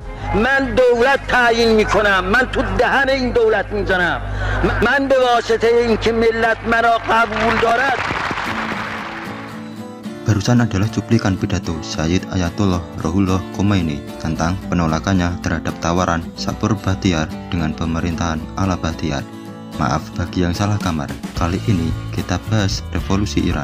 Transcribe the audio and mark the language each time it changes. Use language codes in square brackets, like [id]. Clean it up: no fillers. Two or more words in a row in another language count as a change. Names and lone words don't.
[fa] من دولت تعیین میکنم، من تو دهن این دولت میزنم، من به واسطه اینکه ملت مرا قبول دارد. [id] Barusan adalah cuplikan pidato Sayyid Ayatollah Ruhollah Khomeini tentang penolakannya terhadap tawaran Sapur Bakhtiar dengan pemerintahan ala Bakhtiar. Maaf bagi yang salah kamar, kali ini kita bahas revolusi Iran.